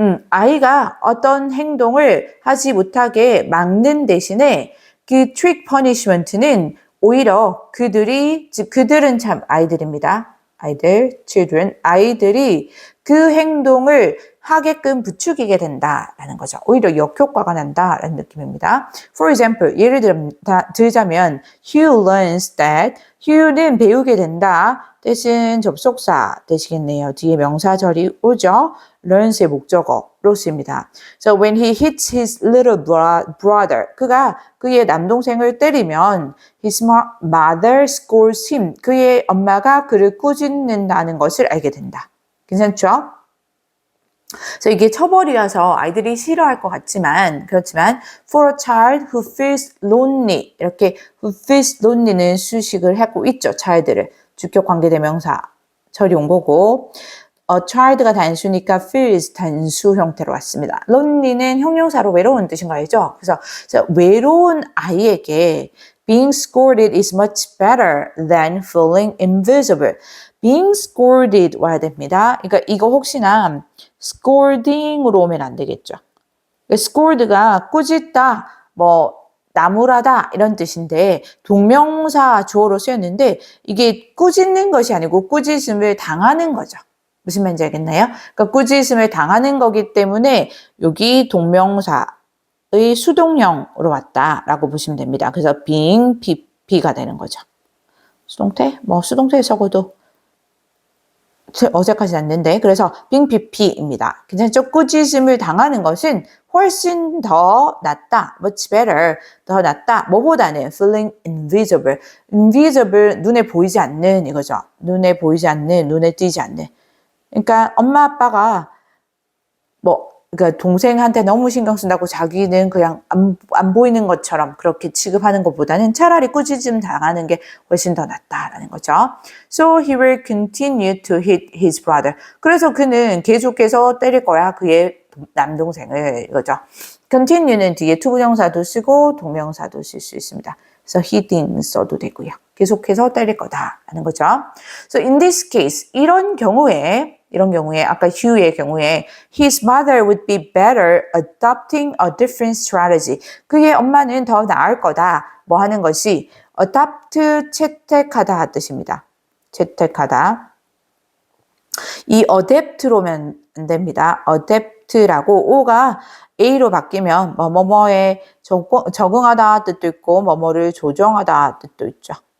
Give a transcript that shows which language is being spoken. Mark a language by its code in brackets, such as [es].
[ko] 아이가 어떤 행동을 하지 못하게 막는 대신에 그 trick punishment는 오히려 그들은 참 아이들입니다. 아이들, children, 아이들이 그 행동을 하게끔 부추기게 된다라는 거죠. 오히려 역효과가 난다라는 느낌입니다. [en] For example, [ko] 예를 들자면 [en] Hugh learns that [ko] Hugh는 배우게 된다. 대신 접속사 되시겠네요. 뒤에 명사절이 오죠. learns의 목적어로 씁니다. [en] So when he hits his little brother, [ko] 그가 그의 남동생을 때리면 [en] his mother scolds him. [ko] 그의 엄마가 그를 꾸짖는다는 것을 알게 된다. 괜찮죠? 그래서 이게 처벌이라서 아이들이 싫어할 것 같지만 그렇지만 [en] for a child who feels lonely [ko] 이렇게 who feels lonely는 수식을 하고 있죠. child를 주격 관계대명사 절이 온 거고 child가 단수니까 feels 단수 형태로 왔습니다. lonely는 형용사로 외로운 뜻인 거 알죠? 그래서 외로운 아이에게 [en] being scolded is much better than feeling invisible. [ko] being scolded 와야 됩니다. 그러니까 이거 혹시나 scolding으로 오면 안 되겠죠. scold가 꾸짖다, 나무라다 이런 뜻인데 동명사 주어로 쓰였는데 이게 꾸짖는 것이 아니고 꾸짖음을 당하는 거죠. 무슨 말인지 알겠나요? 그러니까 꾸짖음을 당하는 거기 때문에 여기 동명사의 수동형으로 왔다라고 보시면 됩니다. 그래서 being pp가 되는 거죠. 수동태? 수동태에 적어도 어색하지 않는데 그래서 being pp입니다. 괜찮죠? 꾸짖음을 당하는 것은 훨씬 더 낫다. much better. 더 낫다. 뭐보다는 feeling invisible. invisible 눈에 보이지 않는 이거죠. 눈에 보이지 않는, 눈에 띄지 않는. 그러니까 엄마 아빠가 그러니까 동생한테 너무 신경 쓴다고 자기는 그냥 안 보이는 것처럼 그렇게 취급하는 것보다는 차라리 꾸짖음 당하는 게 훨씬 더 낫다라는 거죠. [en] So he will continue to hit his brother. [ko] 그래서 그는 계속해서 때릴 거야. 그의 남동생을 이거죠. continue는 뒤에 투부정사도 쓰고 동명사도 쓸 수 있습니다. 그래서 hitting 써도 되고요. 계속해서 때릴 거다라는 거죠. [en] So in this case, [ko] 이런 경우에 아까 Hugh의 경우에 [en] his mother would be better adopting a different strategy. [ko] 그의 엄마는 더 나을 거다. 하는 것이 adopt 채택하다 뜻입니다. 채택하다. 이 adapt로면 안 됩니다. adapt라고 O가 A로 바뀌면 뭐뭐에 적응하다 뜻도 있고 뭐뭐를 조정하다 뜻도 있죠.